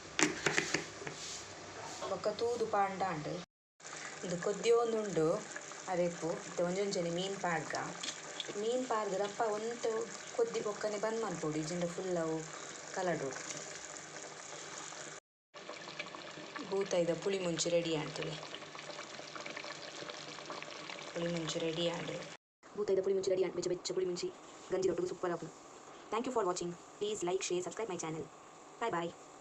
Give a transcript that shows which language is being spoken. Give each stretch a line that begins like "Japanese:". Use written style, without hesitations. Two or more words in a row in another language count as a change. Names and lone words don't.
Tulu: ಬೊಕ್ಕ ತೂದು ಪಾಂಡಾಂಡು ಇದು ಕೊದ್ದಿ ಒಂದುಂಡು ಅರೆಪು ಮತ್ತು ಒಂಜೊಂಜನೆ ಮೀನು ಪಾಡ್ಗ ಮೀನು ಪಾಡ್ದ್ರಪ್ಪ ಒಂದು ಕೊದ್ದಿ ಬೊಕ್ಕನೆ ಬಂದ್ ಮನ್ಪೋಡು ಇಜಿಂದ ಫುಲ್ ಅವು ಕಲಡು ಬೂತಾಯಿದ ಪುಳಿ ಮುಂಚಿ ರೆಡಿ ಆಂಡ್ತದೆ ಪುಳಿ ಮುಂಚಿ ರೆಡಿ ಆಂಡ್ ಬೂತಾಯಿದ ಪುಳಿ ಮುಂಚಿ ರೆಡಿ ಆಂಡ್ ಬೆಚ್ಚ ಪುಳಿ ಮುಂಚಿ ಗಂಜಿ ರೊಟ್ಟಿಗೆ ಸೂಪರ್ ಆಪು
English: thank you for watching please like share subscribe my channel bye bye